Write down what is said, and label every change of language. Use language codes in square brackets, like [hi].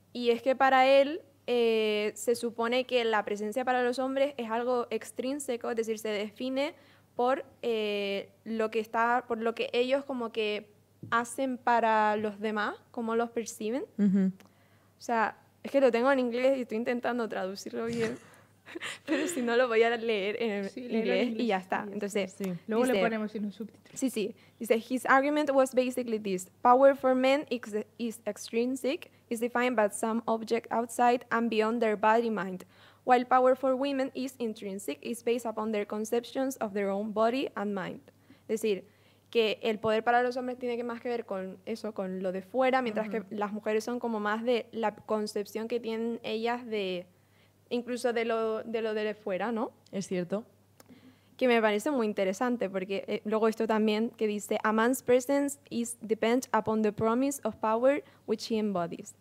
[es] Y es que para él se supone que la presencia para los hombres es algo extrínseco, es decir, se define por lo que está, por lo que ellos como que hacen para los demás, cómo los perciben. Uh-huh. O sea, es que lo tengo en inglés y estoy intentando traducirlo bien. Pero si no, lo voy a leer en, sí, inglés y ya está. Entonces, sí. Luego dice, le ponemos en un subtítulo. Sí, sí. [en] Dice, his argument was basically this. Power for men is extrinsic, is defined by some object outside and beyond their body mind. While power for women is intrinsic, is based upon their conceptions of their own body and mind. [es] Es decir, que el poder para los hombres tiene más que ver con eso, con lo de fuera, mientras uh-huh. que las mujeres son como más de la concepción que tienen ellas de... Incluso de lo de fuera, ¿no? Es cierto. Que me parece muy interesante, porque luego esto también que dice [en] a man's presence is depends upon the promise of power which he embodies.